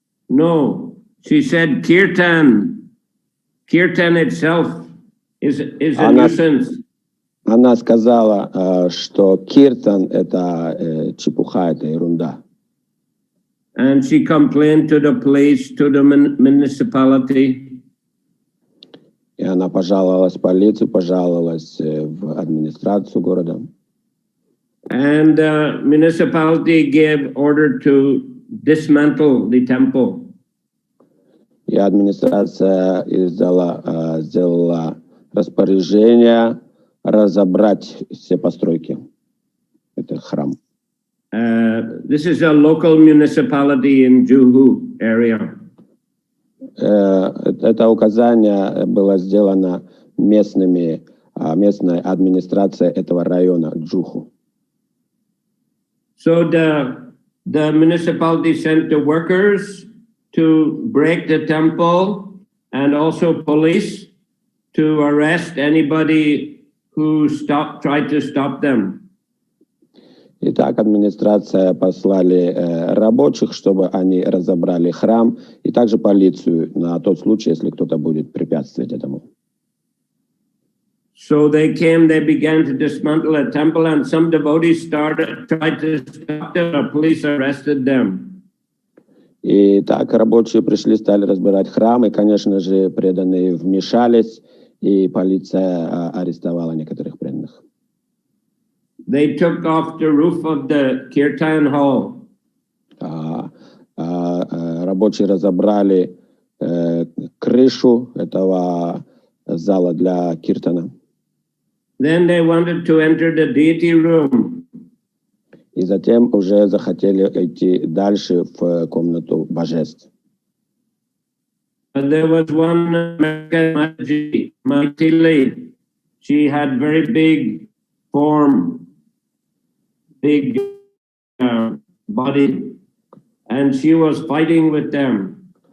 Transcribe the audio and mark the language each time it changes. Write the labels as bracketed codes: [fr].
[en] No, she said kirtan itself is a nuisance. [ru] Она сказала, что киртан это чепуха, это ерунда. [en] And she complained to the police, to the municipality. [ru] И она пожаловалась в полицию, пожаловалась в администрацию города. [en] And the municipality gave order to dismantle the temple. [ru] И администрация сделала распоряжение разобрать все постройки. Это храм. [en] This is a local municipality in Juhu area. [ru] Это указание было сделано местной администрацией этого района Джуху. [en] So the municipality sent the workers to break the temple and also police to arrest anybody who tried to stop them. [ru] Итак, администрация послали рабочих, чтобы они разобрали храм, и также полицию на тот случай, если кто-то будет препятствовать этому. [en] So they began to dismantle a temple, and some devotees tried to stop them. The police arrested them. [ru] И так рабочие пришли, стали разбирать храм, и, конечно же, преданные вмешались, и полиция арестовала некоторых преданных. [en] They took off the roof of the kirtan hall. [ru] Рабочие разобрали крышу этого зала для киртана. [en] Then they wanted to enter the deity room. [ru] И затем уже захотели идти дальше в комнату божеств. [en] And there was one Mataji, Maitili. She had very big form, big body, and she was fighting with them.